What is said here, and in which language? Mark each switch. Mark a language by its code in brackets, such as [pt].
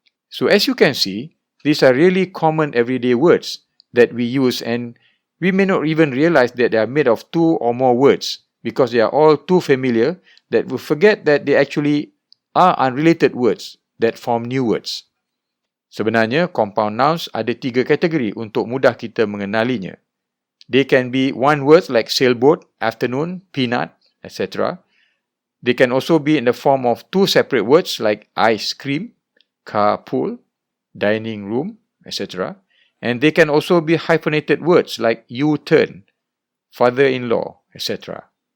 [en] So as you can see, these are really common everyday words that we use, and we may not even realize that they are made of two or more words because they are all too familiar that we forget that they actually are unrelated words that form new words. [id] Sebenarnya, compound nouns ada tiga kategori untuk mudah kita mengenalinya. [en] They can be one word like sailboat, afternoon, peanut, etc. They can also be in the form of two separate words like ice cream, carpool, dining room, etc. And they can also be hyphenated words like U-turn, father-in-law, etc.